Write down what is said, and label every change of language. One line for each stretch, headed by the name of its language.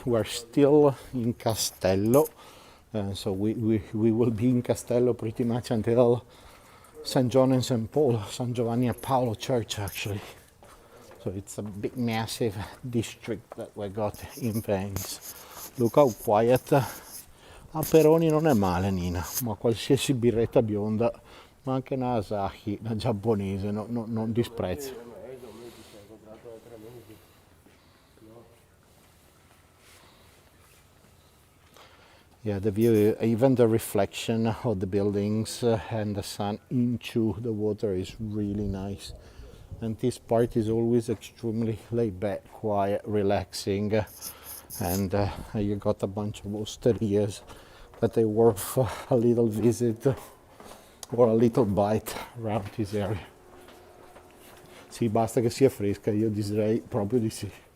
English: We're still in Castello, so we will be in Castello pretty much until San John and San Paul, San Giovanni and Paolo Church, actually. So it's a big, massive district that we got in Venice. Look how quiet.
Italian: A Peroni non è male, Nina, ma qualsiasi birretta bionda, ma anche una Asahi, la giapponese, non disprezzo.
English: Yeah, the view, even the reflection of the buildings and the sun into the water is really nice. And this part is always extremely laid back, quiet, relaxing, and you got a bunch of osterias that are worth a little visit or a little bite around this area.
Italian: Sì, basta che sia fresca, io direi proprio di sì.